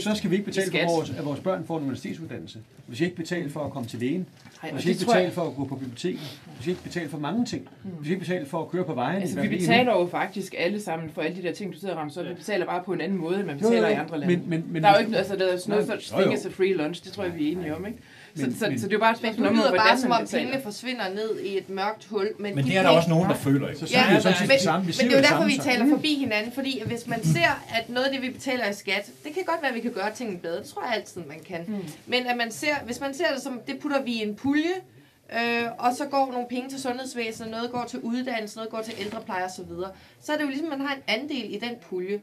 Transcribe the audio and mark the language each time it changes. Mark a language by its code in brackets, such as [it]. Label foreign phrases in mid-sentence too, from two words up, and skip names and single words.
[da] Så skal vi ikke betale for, at vores børn får en universitetsuddannelse. Vi skal ikke betale for at komme til lægen. Vi skal ikke betale for at gå på biblioteket. Vi skal ikke betale for mange ting. Vi skal ikke betale for at køre på vejen. Altså, vi betaler jo faktisk alle sammen for alle de der ting, du sidder og rammer op. Vi betaler bare på en anden måde, end man betaler i andre lande. Men der er jo ikke altså, der er sådan noget [en] thing as a free lunch. [da] Det tror jeg, vi er enige om, ikke? Så det er jo bare et spørgsmål om, hvordan bare som om pengene forsvinder ned i et mørkt hul. Men det er der også nogen, der føler, ikke? Ja, men det er jo derfor, vi taler forbi hinanden. Fordi hvis man ser, at noget af det, vi betaler i skat, det kan godt være, at vi kan gøre tingene bedre. Det tror jeg altid, man kan. Men at hvis man ser det som, det putter vi i en pulje, og så går nogle penge til sundhedsvæsenet, noget går til uddannelse, noget går til ældrepleje osv., så er det jo ligesom, at man har en andel i den pulje.